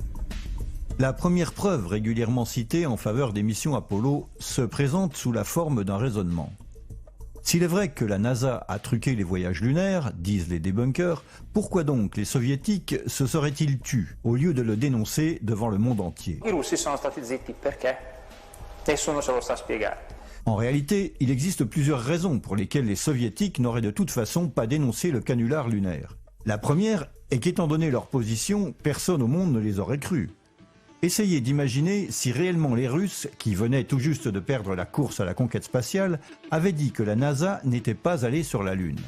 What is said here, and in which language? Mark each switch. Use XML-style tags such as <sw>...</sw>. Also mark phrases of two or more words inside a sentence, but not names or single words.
<fr>La première preuve régulièrement citée en faveur des missions Apollo se présente sous la forme d'un raisonnement. S'il est vrai que la NASA a truqué les voyages lunaires, disent les débunkers, pourquoi donc les soviétiques se seraient-ils tus au lieu de le dénoncer devant le monde entier?</fr> <it>I russi sono stati zitti perché? Nessuno ce lo sa spiegare.</it> <fr>En réalité, il existe plusieurs raisons pour lesquelles les soviétiques n'auraient de toute façon pas dénoncé le canular lunaire. La première est qu'étant donné leur position, personne au monde ne les aurait crus. Essayez d'imaginer si réellement les Russes, qui venaient tout juste de perdre la course à la conquête spatiale, avaient dit que la NASA n'était pas allée sur la Lune.</fr>